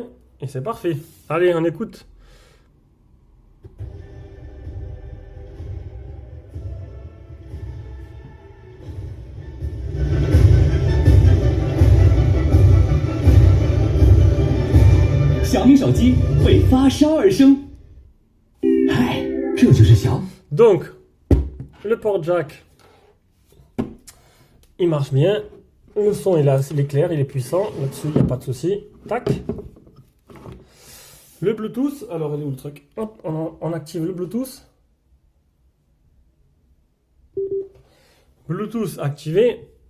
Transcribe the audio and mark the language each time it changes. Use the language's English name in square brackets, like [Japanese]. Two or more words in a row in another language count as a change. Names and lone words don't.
[French] Et c'est parfait. Allez, on écoute. [Chinese] Xiaomi 手机为发烧而生。嗨，这就是小。 [French] Donc, le port jack, il marche bien. Le son est là, il est clair, il est puissant. Là-dessus, il n'y a pas de souci. Tac. Le Bluetooth, alors il est où le truc? Hop, on active le Bluetooth. Bluetooth activé.